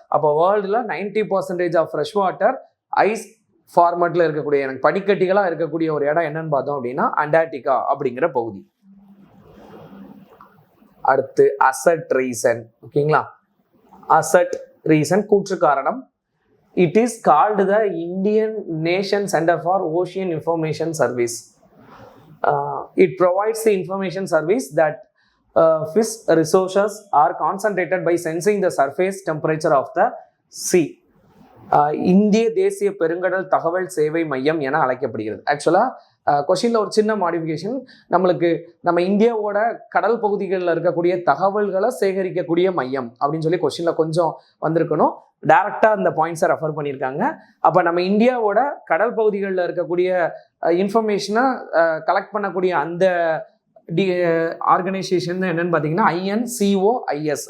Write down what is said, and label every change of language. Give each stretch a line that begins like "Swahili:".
Tamil: அப்போ வேர்ல்டுல 90% of fresh water ice ஃபார்மேட்ல இருக்கக்கூடிய, எனக்கு பனிக்கட்டிகளா இருக்கக்கூடிய ஒரு இடம் என்னன்னு பார்த்தோம் அப்படின்னா அண்டார்டிகா அப்படிங்கிற பகுதி. அடுத்து அசட் ரீசன். ஓகேங்களா? அசட் ரீசன் கூற்று காரணம்.
English: It is called the Indian nation centre for ocean information service. It provides the information service that fish resources are concentrated by sensing the surface temperature of the sea.
Tamil: இந்திய தேசிய பெருங்கடல் தகவல் சேவை மையம் என அழைக்கப்படுகிறது. ஆக்சுவலா கொஷினில் ஒரு சின்ன மாடிஃபிகேஷன், நம்ம இந்தியாவோட கடல் பகுதிகளில் இருக்கக்கூடிய தகவல்களை சேகரிக்கக்கூடிய மையம் அப்படின்னு சொல்லி கொஷினில் கொஞ்சம் வந்திருக்கணும். டைரக்டாக அந்த பாயிண்ட்ஸை ரெஃபர் பண்ணியிருக்காங்க. அப்போ நம்ம இந்தியாவோட கடல் பகுதிகளில் இருக்கக்கூடிய இன்ஃபர்மேஷனை கலெக்ட் பண்ணக்கூடிய அந்த ஆர்கனைசேஷன் என்னன்னு பார்த்தீங்கன்னா INCOIS.